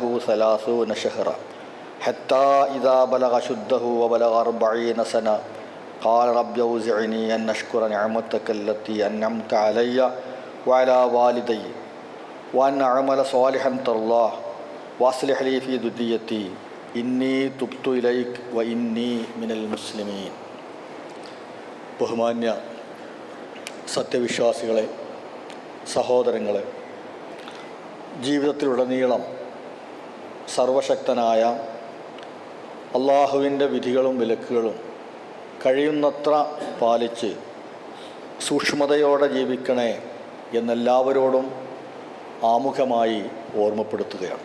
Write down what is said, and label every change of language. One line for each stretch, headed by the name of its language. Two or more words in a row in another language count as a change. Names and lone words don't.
Arabic: 30 شهرا حتى إذا بلغ شده وبلغ 40 سنة قال رب أوزعني أن أشكر نعمتك التي أنعمت علي وعلى والدي وأن أعمل صالحا ترضاه وأصلح لي في ذريتي إني تبت إليك وإني من المسلمين.
Malayalam: ബഹുമാന്യ സത്യവിശ്വാസികളെ, സഹോദരങ്ങളെ, ജീവിതത്തിലുടനീളം സർവശക്തനായ അള്ളാഹുവിൻ്റെ വിധികളും വിലക്കുകളും കഴിയുന്നത്ര പാലിച്ച് സൂക്ഷ്മതയോടെ ജീവിക്കണേ എന്നെല്ലാവരോടും ആമുഖമായി ഓർമ്മപ്പെടുത്തുകയാണ്.